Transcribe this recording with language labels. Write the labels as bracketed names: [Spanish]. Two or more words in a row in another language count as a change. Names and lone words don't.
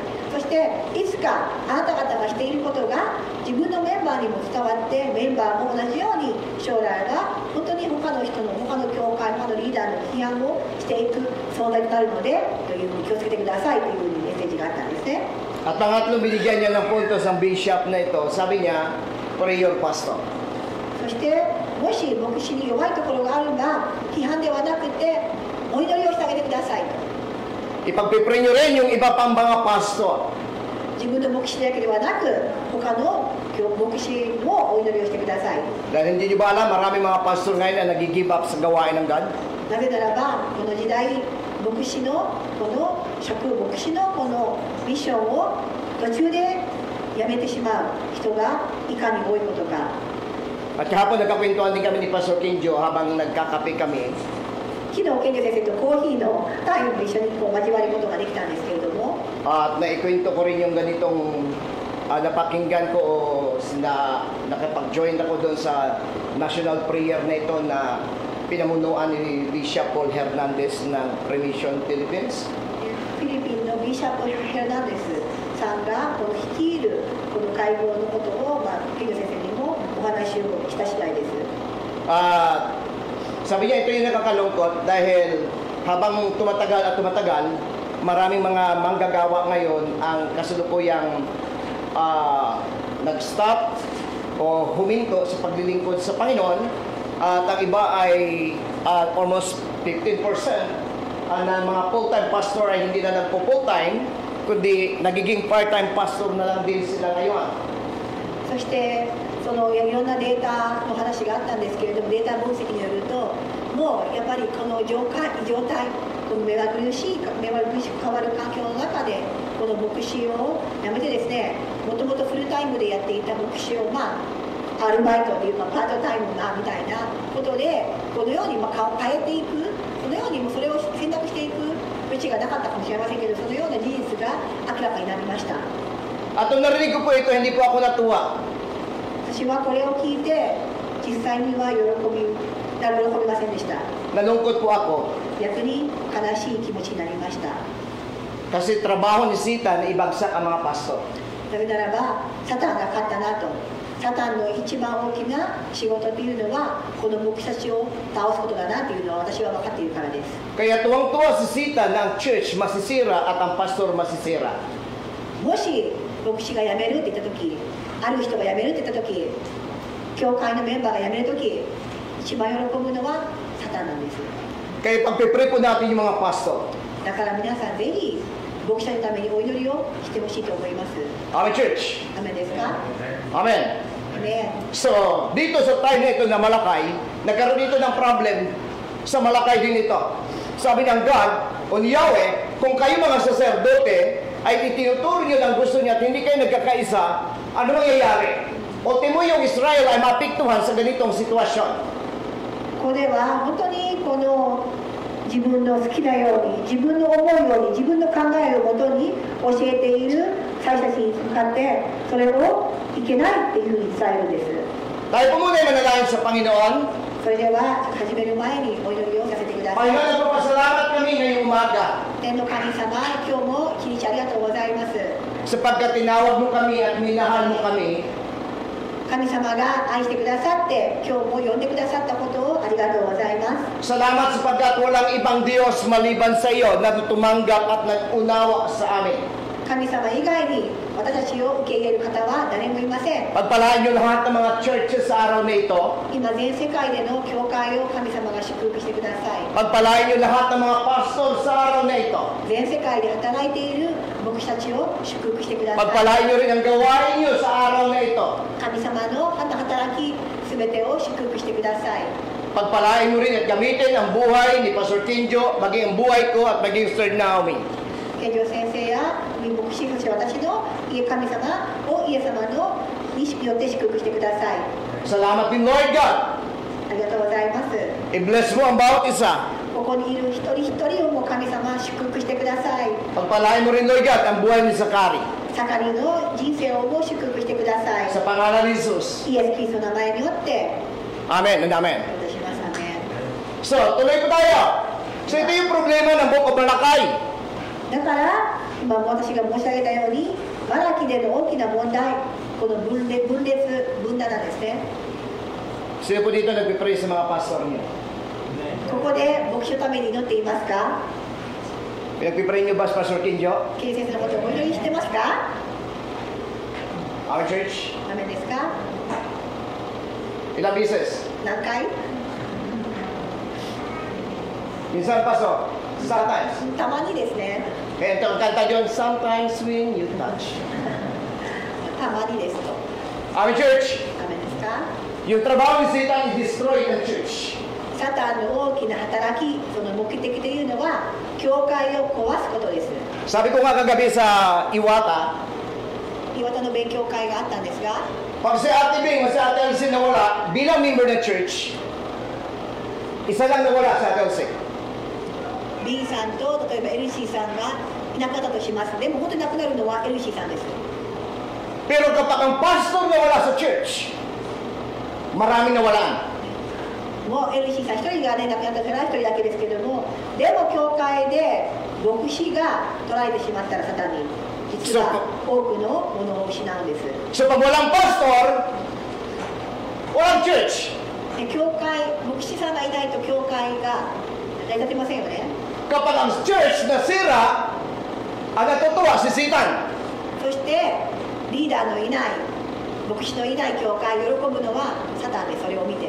[Japanese] そしていつかあなた方がしていることが自分のメンバーにも伝わってメンバーも同じように将来が本当に他の人の他の教会他のリーダーの批判をしていく存在となるのでというふうに気をつけてくださいというふうにメッセージがあったんですね。 [Filipino] At pangatlo, binigyan niya ng puntos ang bishop na ito. Sabi niya, [English] pray your pastor. [Japanese] そしてもし牧師に弱いところがあるが批判ではなくてお祈りをしてあげてくださいと。 [Filipino] Ipagpipray niyo rin yung iba pang mga pastor. [Japanese] 自分の牧師だけではなく他の牧師もお祈りをしてください。 [Filipino] Dahil hindi niyo ba alam, maraming mga pastor ngayon na nag-give up sa gawain ng God? [Japanese] なぜならばこの時代牧師のこの牧師のこのミッションを途中でやめてしまう人がいかに多いことか。 [Filipino] At kahapon nagkakwentuhan din kami ni Pastor Kinjo habang nagkakape kami. [Japanese] 昨日健二先生とコーヒーのタイムも一緒にこう交わることができたんですけれども、 [Filipino] At naikwento ko rin yung ganitong napakinggan ko na nakapag-join ako doon sa national prayer na ito na pinamunuan ni Bishop Paul Hernandez ng Remission Philippines. [Japanese] フィリピンのビシャップ・ヘルナンデスさんがこの率いるこの会合のことを、健二先生にもお話をした次第です。 [Filipino] Sabi niya, ito yung nakakalungkot dahil habang tumatagal, maraming mga manggagawa ngayon ang kasalukuyang nag-stop o huminto sa paglilingkod sa Panginoon at ang iba ay almost 15% ng mga [English] full-time pastor [Filipino] ay hindi na nagpo-full-time kundi nagiging [English] part-time pastor [Filipino] na lang din sila ngayon. [Japanese] そしてそのいろんなデータの話があったんですけれども、データ分析によるともうやっぱりこの状態この目まぐるしく変わる環境の中でこの牧師をやめてですね、もともとフルタイムでやっていた牧師をアルバイトというかパートタイムなみたいなことでこのように変えていく、このようにそれを選択していく余地がなかったかもしれませんけど、そのような事実が明らかになりました。 [Filipino] At nung narinig ko po ito, hindi po ako natuwa. [Japanese] 私はこれを聞いて実際には喜びませんでした。 [Filipino] Nalungkot po ako [Japanese] 逆に悲しい気持ちになりました。 [Filipino] kasi trabaho ni Satan na ibagsak ang mga pastor. [Japanese] なぜならばサタンが勝ったなと。サタンの一番大きな仕事というのはこの牧師たちを倒すことだなというのは私は分かっているからです。 [Filipino] Kaya tuwang-tuwa si Satan na ang church masisira at ang pastor masisira. [Japanese] もし牧師が辞めるって言った時、ある人が辞めるって言った時、教会のメンバーが辞める時、一番喜ぶのはサタンなんです。 [Filipino] Kaya pagpipray po natin yung mga pastor. [Japanese] だから皆さんぜひ牧師のためにお祈りをしてほしいと思います。 [English] Amen, church. [Japanese] アメンですか？ [English] Amen. [Japanese] アメン。 [Filipino] So, dito sa time na ito na Malakay, nagkaroon dito ng problem sa Malakay din ito. Sabi ng God, o ni Yahweh, kung kayo mga saserdote ay itinuturo nyo ng gusto niya at hindi kayo nagkakaisa, ano mangyayari? O timuyong Israel ay mapiktuhan sa ganitong sitwasyon. [Japanese] これは本当にこの自分の好きなように自分の思うように自分の考えをもとに教えている祭司たちに向かってそれをいけないっていうふうに伝えるんです。 [Filipino] Tayo po muna ay manalangin sa Panginoon. [Japanese] それでは始める前にお祈りをさせてください。 [Filipino] Panginoon, nagpapasalamat kami ngayong umaga [Japanese] 天の神様、今日も一日ありがとうございます。 [Filipino] sapagkat tinawag mo kami at minahal mo kami. [Japanese] 神様が愛してくださって今日も呼んでくださったことをあありがとうございます。 [Filipino] Salamat sapagkat walang ibang Diyos maliban sa iyo na tumanggap at nag-unawa sa amin. [Japanese] 神様以外に私たちを受け入れる方は誰もいません。 [Filipino] Pagpalain niyo lahat ng mga churches sa araw na ito. [Japanese] 今全世界での教会を神様が祝福してください。 [Filipino] Pagpalain niyo lahat ng mga pastor sa araw na ito. [Japanese] 全世界で働いている牧師たちを祝福してください。 [Filipino] Pagpalain niyo rin ang gawain niyo sa araw na ito. [Japanese] 神様の働きすべてを祝福してください。 [Filipino] Pagpalain niyo rin at gamitin ang buhay ni Pastor Kinjo, maging ang buhay ko at maging Sir Naomi. [Japanese] 健常先生や牧師、そして私の神様をイエス様のによって祝福してください。 [Filipino] Salamat din [English] Lord God. [Japanese] ありがとうございます。 [Filipino] I-bless mo ang bawat isa. [Japanese] ここにいる一人一人をも神様祝福してください。 [Filipino] Pagpalain mo rin [English] Lord God [Filipino] ang buhay ni Zakari. [Japanese] 盛りの人生をも祝福してください。 [Filipino] Sa pangalan ni Jesus. [Japanese] イエス・キリストの名前によって [English] Amen and amen. [Japanese] お願いします。アメン。 [Filipino] So, tuloy po tayo. So, ito yung problema ng Book of Malakay. [Japanese] だから今も私が申し上げたようにマラキでの大きな問題、この分断なんですね。 [Filipino] Sino po dito nagpipray sa mga pastor niyo? [Japanese] ここで牧師のために祈っていますか？ [Filipino] Nagpipray niyo ba sa Pastor Kinjo? [Japanese] キリ先生のことをお祈りしてますか？ [English] Our church? [Japanese] ダメですか？ [Filipino] Ilang beses? [Japanese] 何回？ [Filipino] Minsan, Pastor? Sometimes. [Japanese] たまにですね。 [Filipino] Kaya ito ang kanta yun, [English] sometimes when you touch. [Japanese] たまにですと。 [English] Our church, [Japanese] ダメですか？ [Filipino] yung trabaho ni Satan [English] is destroy the church. [Japanese] サタンの大きな働き、その目的というのは教会を壊すことです。 [Filipino] Sabi ko nga kagabi sa Iwata, [Japanese] 岩田の勉強会があったんですが、 [Filipino] pag si Ate Bing o si Ate Elsie nawala bilang member ng church, isa lang nawala sa Ate Elsie. [Japanese] B さんと例えば LC さんがいなかったとします。でも本当になくなるのは LC さんです。 [Filipino] Pero kapag ang pastor nawala sa church, maraming nawalaan. [Japanese] もう LC さん一人がね、亡くなったから一人だけですけども、でも教会で牧師が捕らえてしまったらサタンに実は多くのものを失うんです。 [Filipino] So pag walang pastor, walang church. [Japanese] で教会、牧師さんがいないと教会が成り立てませんよね。 [Filipino] Kapag ang church nasira, ang natutuwa si Satan. [Japanese] そしてリーダーのいない牧師のいない教会喜ぶのはサタンでそれを見て。